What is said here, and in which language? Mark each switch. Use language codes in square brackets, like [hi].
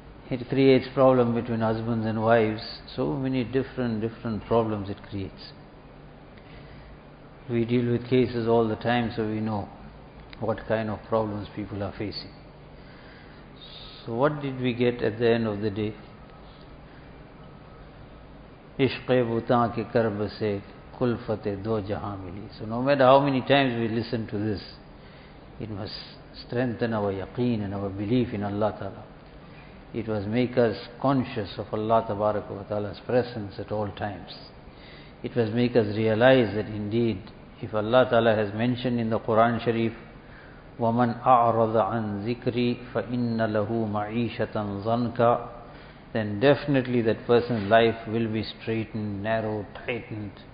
[en] It creates problems between husbands and wives. So many different problems it creates. We deal with cases all the time, so we know what kind of problems people are facing. So what did we get at the end of the day? [ur] عشقِ بُتا کے کرب سے کلفتِ دو جہاں ملی. [en] So no matter how many times we listen to this, it must strengthen our yaqeen and our belief in Allah Ta'ala. It must make us conscious of Allah Tabaraka wa Ta'ala's presence at all times. It must make us realize that indeed, if Allah Ta'ala has mentioned in the Qur'an Sharif, [ar] وَمَنْ أَعْرَضَ عَنْ ذِكْرِ فَإِنَّ لَهُ مَعِيشَةً ظَنْكَ, [en] then definitely that person's life will be straightened, narrow, tightened.